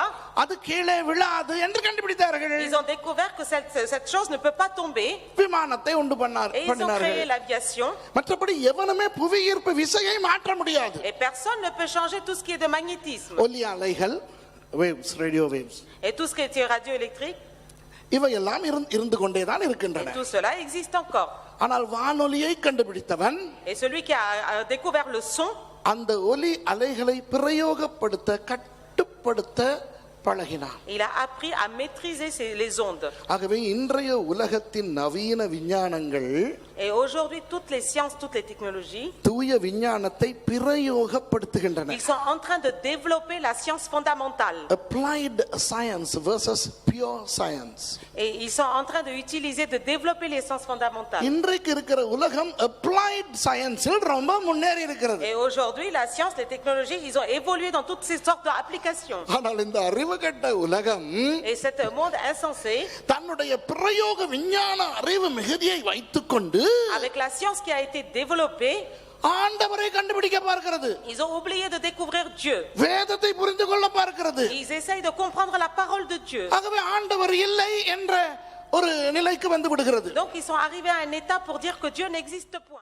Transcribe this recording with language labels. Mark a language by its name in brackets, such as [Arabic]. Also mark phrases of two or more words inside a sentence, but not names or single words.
[Tamil] அது கீழே விழாது என்று கண்டுபிடித்தார்கள். [French] ils ont découvert que cette chose ne peut pas tomber. [Tamil] விமானத்தை உண்டு [French] Et ils ont créé [Tamil] பண்ணினார்கள். [French] l'aviation. [Tamil] மற்றபடி எவனுமே புவி ஈர்ப்பு விசையை மாற்ற முடியாது. [French] Et personne ne peut changer tout ce qui est de magnétisme. [Tamil] ஒலி அலைகள், [English] waves, radio waves, [French] Et tout ce qui est radioélectrique, [Tamil] இவையெல்லாம் இருந்து கொண்டேதான் [French] et [Tamil] இருக்கின்றன. [French] tout cela existe encore. [Tamil] ஆனால் வானொலியை கண்டுபிடித்தவன் [French] Et celui qui a découvert le son, [Tamil] அந்த ஒலி அலைகளை பிரயோகப்படுத்த கட்டுப்படுத்த பழகினான். [French] il a appris à maîtriser les ondes. [Tamil] ஆகவே இன்றைய உலகத்தின் நவீன விஞ்ஞானங்கள் [French] Et aujourd'hui, toutes les sciences, toutes les technologies, [Tamil] தூய விஞ்ஞானத்தை பிரயோகப்படுத்துகின்றன. [French] ils sont en train de développer la science fondamentale. [English] Applied science versus pure science. [French] Et ils sont en train d'utiliser, de développer les sciences fondamentales. [Tamil] இன்றைக்கு இருக்கிற உலகம் [English] applied science- [Tamil] இல் ரொம்ப முன்னேறி இருக்கிறது. [French] Et aujourd'hui, la science, les technologies, ils ont évolué dans toutes ces sortes d'applications. [Tamil] ஆனால் இந்த அறிவுகட்ட உலகம் [French] Et cet monde insensé, [Tamil] தன்னுடைய பிரயோக விஞ்ஞான அறிவு மிகுதியை வைத்துக்கொண்டு [French] avec la science qui a été développée, [Tamil] ஆண்டவரை கண்டுபிடிக்க பார்க்கிறது. [French] ils ont oublié de découvrir Dieu. [Tamil] வேதத்தை புரிந்து கொள்ள பார்க்கிறது. [French] Ils essayent de comprendre la parole de Dieu. [Tamil] ஆகவே ஆண்டவர் இல்லை என்ற ஒரு நிலைக்கு வந்து விடுகிறது. [French] Donc ils sont arrivés à un état pour dire que Dieu n'existe point.